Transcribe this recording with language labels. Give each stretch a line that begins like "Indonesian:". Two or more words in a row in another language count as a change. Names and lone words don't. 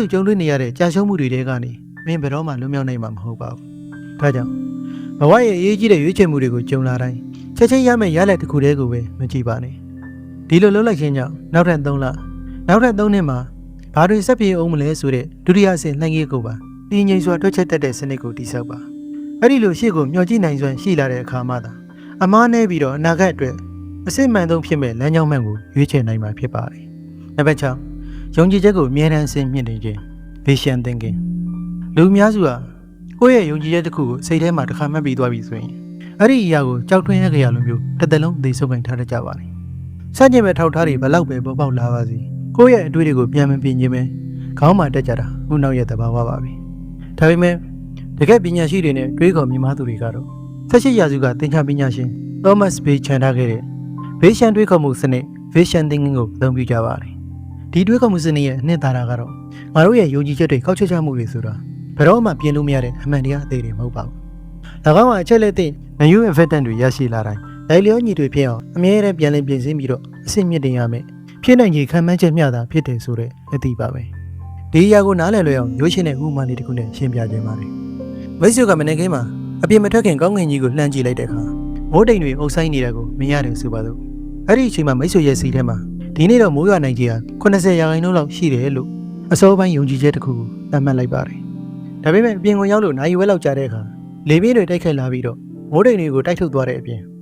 Burmese: ကြုံတွေ့နေရတဲ့ကြာရှုံးမှုတွေတဲကနေမင်းဘယ်တော့မှလွတ်မြောက်နိုင်မှာမဟုတ်ပါဘူး။ဒါကြောင့်ဘဝရဲ့အရေးကြီးတဲ့ရွေးချယ်မှုတွေကိုကြုံလာတိုင်းချက်ချင်းရမယ့်ရလဒ်တစ်ခုတည်းကိုပဲမကြည့်ပါနဲ့။ဒီလိုလုပ်လိုက်ခြင်းကြောင့်နောက်ထပ်3လနောက်ထပ်3နှစ်မှာဘာတွေဆက်ပြေအောင်မလဲဆိုတဲ့ဒုတိယအဆင့်လှိုင်းကြီးကိုပါတည်ငြိမ်စွာတွက်ချက်တတ်တဲ့စနစ်ကိုတည်ဆောက်ပါ။အဲ့ဒီလိုရှေ့ကိုမျှော်ကြည့်နိုင်စွမ်းရှိလာတဲ့အခါမှသာအမားနေ ပြီးတော့အနာဂတ်အတွက်အစစ်မှန်ဆုံးဖြစ်မဲ့လမ်းကြောင်းမှန်ကိုရွေးချယ်နိုင်မှာဖြစ်ပါတယ်။နံပါတ်6ယုံကြည်ချက်ကိုအမြဲတမ်းအဆင့်မြင့်နေခြင်း
English: vision thinking
Burmese: လူအများစုဟာကိုယ့်ရဲ့ယုံကြည်ချက်တစ်ခုကိုစိတ်ထဲမှာတစ်ခါမှတ်ပြီးသွားပြီဆိုရင်အဲ့ဒီအရာကိုကြောက်ထွင်းရကြရလိုမျိုးတစ်သက်လုံးသိဆုံးခံထားတတ်ကြပါတယ်။စัจကျင်မဲ့ထောက် ထားတွေဘလောက်ပဲပေါ်ပေါက်လာပါစေကိုယ့်ရဲ့အတွေ့အကြုံကိုပြန်မပြင်ခြင်းပဲခေါင်းမှာတက်ကြတာခုနောက်ရဲ့သဘာဝပါပဲ။ဒါပေမဲ့တကယ်ပညာရှိတွေနဲ့တွေးခေါ်မြင်မာသူတွေကတော့18ရာစုကသင်္ချာပညာရှင် Thomas Bay ချန်ထားခဲ့တဲ့ Vision တွေးခေါ်မှုစနစ်
English: Vision thinking
Burmese: ကိုအသုံးပြုကြပါတယ်။ဒီတွေးခေါ်မှုစနစ်ရဲ့အနှစ်သာရကတော့ငါတို့ရဲ့ယုံကြည်ချက်တွေကောက်ချက်ချမှုတွေဆိုတာဘယ်တော့မှပြင်လို့မရတဲ့အမှန်တရားအသေးတွေမဟုတ်ပါ ဘူး။၎င်းကအချက်လက်သည့်
English: new evidence
Burmese: တွေရရှိလာတိုင်းလိုက်လျောညီတွေဖြစ်အောင်အမြဲတမ်းပြန်လည်ပြင်ဆင်ပြီးတော့အစစ်မြစ်တင်ရ မယ်။ဖြစ်နိုင်ခြေခံမှန်းချက်မျှတာဖြစ်တယ်ဆိုတဲ့အသိပါပဲ။ဒီအရာကိုနားလည်လွယ်အောင်ရိုးရှင်းတဲ့ဥပမာလေးတစ်ခုနဲ့ရှင်းပြခြင်းပါတယ်။မိတ်ဆွေကမနေ့ကမှအပြင်မထွက်ခင်ကောင်းကင်ကြီးကိုလှမ်းကြည့်လိုက်တဲ့အခါမိုးတိမ်တွေအုပ်ဆိုင်နေတာကိုမြင်ရတယ်ဆိုပါစို့။အဲ့ဒီအချိန်မှာမိတ်ဆွေရဲ့စိတ်ထဲမှာဒီနေ့တော့မိုးရွာနိုင်ခြေဟာ80%လောက်ရှိတယ်လို့အစောပိုင်းယုံကြည်ချက်တစ်ခုကိုသတ်မှတ်လိုက်ပါတယ်။ဒါပေမဲ့အပြင်ကိုရောက်လို့နိုင်ဝဲလောက်ကြာတဲ့အခါလေပြင်းတွေတိုက်ခိုက်လာပြီးတော့မိုးတိမ်တွေကိုတိုက်ထုတ်သွားတဲ့အပြင်